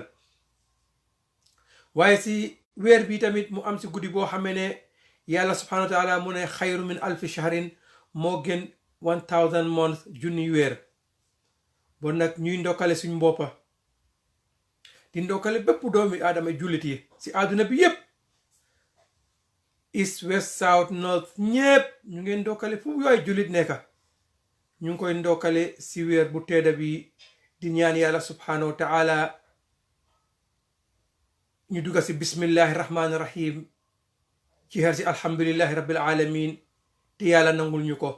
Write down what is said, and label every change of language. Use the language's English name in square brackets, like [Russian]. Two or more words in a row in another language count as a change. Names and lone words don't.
[Wolof] waaye si weer bi tamit mu am si guddi boo xamee ne yàlla [Arabic] سبحانه وتعالى [Wolof] mu ne [Arabic] خير من ألف شهر, [Wolof] moo gën 1000 months, junni weer. bon nag ñuy ndokkale suñ boppa di ndokkale bépp doomi aadama jullit yi si àdduna bi yépp, [English] east west south north, [Wolof] ñépp ñu ngeen ndokkale fu yooy jullit nekka, ñu ngi koy ndokkale si weer bu tedda bi di ñaan yàlla [Arabic] سبحانه وتعالى [Wolof] ñu dugga si [Arabic] بسم الله الرحمن الرحيم [Wolof] ci xer si [Arabic] الحمد لله رب العالمين [Wolof] te yàlla nangul ñu ko.